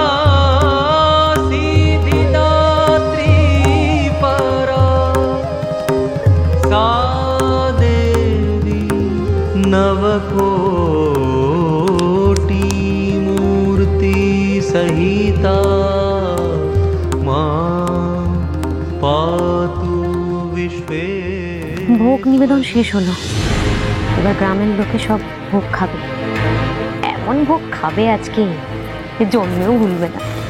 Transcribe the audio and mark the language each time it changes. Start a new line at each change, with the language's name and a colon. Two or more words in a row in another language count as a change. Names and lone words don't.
Sanskrit: सिद्धिदात्री परा सा देवी नवकोटि मूर्ति सहिता मां पातु विश्वे।
Bangla: ভোগ নিবেদন শেষ হলো, এবার গ্রামের লোকে সব ভোগ খাবে। এমন ভোগ খাবে আজকে জন্মেও ভুলবে না।